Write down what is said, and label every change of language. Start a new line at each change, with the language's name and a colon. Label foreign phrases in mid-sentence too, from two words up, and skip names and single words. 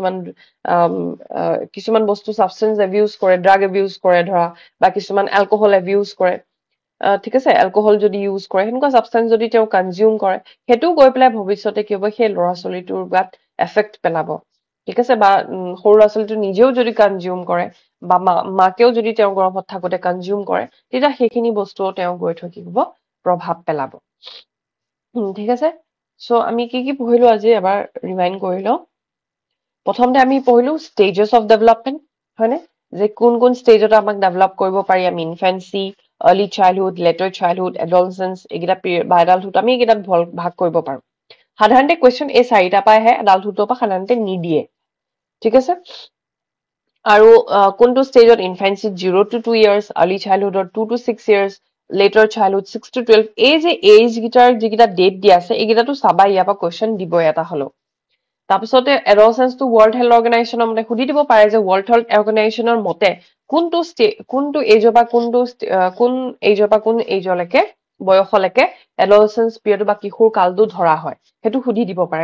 Assamese: কিছুমান বস্তু
English: substance abuse
Assamese: কৰে
English: drug abuse
Assamese: কৰে ধৰা বা কিছুমান
English: alcohol abuse
Assamese: কৰে ঠিক আছে এলকহল যদি ইউজ কৰে সেনেকুৱা ছাবষ্টেন্স যদি তেওঁ কনজিউম কৰে সেইটোও গৈ পেলাই ভৱিষ্যতে কি হ'ব সেই ল'ৰা ছোৱালীটোৰ গাত এফেক্ট পেলাব ঠিক আছে বা সৰু ল'ৰা ছোৱালীটো নিজেও যদি কনজিউম কৰে বা মাকেও যদি তেওঁ গৰ্ভত থাকোঁতে কনজিউম কৰে তেতিয়া সেইখিনি বস্তুও তেওঁ গৈ থৈ কি হ'ব প্ৰভাৱ পেলাব ঠিক আছে সো আমি কি পঢ়িলো আজি এবাৰ ৰিমাইণ্ড কৰি লওঁ প্ৰথমতে আমি পঢ়িলো
English: stages of development
Assamese: হয়নে যে কোন ষ্টেজত আমাক ডেভেলপ কৰিব পাৰি আমি ইনফেন্সি
English: early childhood, later childhood, adolescence,
Assamese: এইকেইটা বা এডাল্টহুড আমি এইকেইটাত ভাগ কৰিব পাৰো সাধাৰণতে কুৱেশ্যন এই 4টা পৰা আহে, এডাল্টহুডৰ পৰা সাধাৰণতে নিদিয়ে। ঠিক আছে? আৰু কোনটো ষ্টেজত ইনফেন্সিত
English: 0 to 2 years, early childhood 2 to 6 years, later childhood
Assamese: 6 to 12, এই যে এইজ গিটাৰ যিকেইটা ডেট দিয়া আছে এইকেইটাতো চাবা, ইয়াৰ পৰা কুৱেশ্যন দিবই এটা হলেও। তাৰপিছতে এডলচেন্সটো
English: World Health Organisation
Assamese: মতে সুধি দিব পাৰে যে
English: World Health Organisation
Assamese: মতে কোনটো এইজৰ পৰা কোন এইজৰ পৰা কোন এইজলৈকে বয়সলৈকে
English: adolescence period
Assamese: বা কিশোৰ কালটো ধৰা হয়, সেইটো সুধি দিব পাৰে।